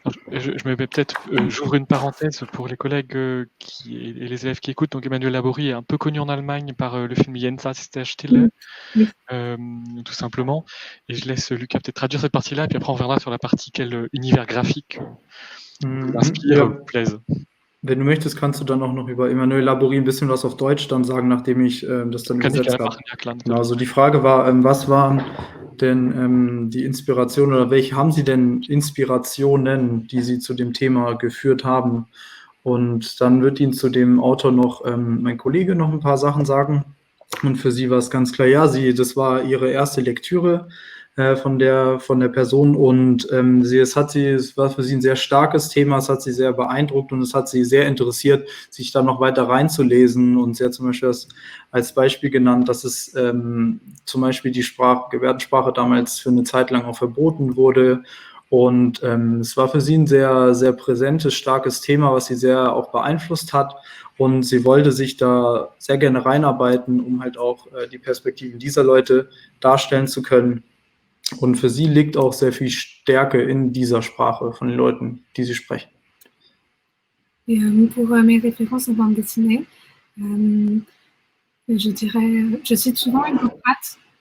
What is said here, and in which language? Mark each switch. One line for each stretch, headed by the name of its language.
French: Je me mets peut-être, j'ouvre une parenthèse pour les collègues et les élèves qui écoutent. Donc Emmanuelle Laborie est un peu connue en Allemagne par le film Jenseits der Stille, tout simplement. Et je laisse Lucas peut-être traduire cette partie-là, et puis après on reviendra sur la partie quel univers graphique inspire ou plaise.
German: Wenn du möchtest, kannst du dann auch noch über Emmanuel Laborie ein bisschen was auf Deutsch dann sagen, nachdem ich das dann Kann ich übersetzt gerne machen, ja klar. Genau, Natürlich. also die Frage war, was waren denn die Inspirationen oder welche haben Sie denn Inspirationen, die Sie zu dem Thema geführt haben? Und dann wird Ihnen zu dem Autor noch mein Kollege noch ein paar Sachen sagen. Und für sie war es ganz klar, ja, das war ihre erste Lektüre von der Person und es war für sie ein sehr starkes Thema, es hat sie sehr beeindruckt und es hat sie sehr interessiert, sich da noch weiter reinzulesen. Und sie hat zum Beispiel als Beispiel genannt, dass es zum Beispiel die Gebärdensprache damals für eine Zeit lang auch verboten wurde. Und es war für sie ein sehr, sehr präsentes, starkes Thema, was sie sehr auch beeinflusst hat. Und sie wollte sich da sehr gerne reinarbeiten, um halt auch die Perspektiven dieser Leute darstellen zu können. Und für sie liegt auch sehr viel Stärke in dieser Sprache von den Leuten, die sie sprechen.
French: Et pour mes références en bande dessinée, je dirais, je cite souvent Hugo Pratt.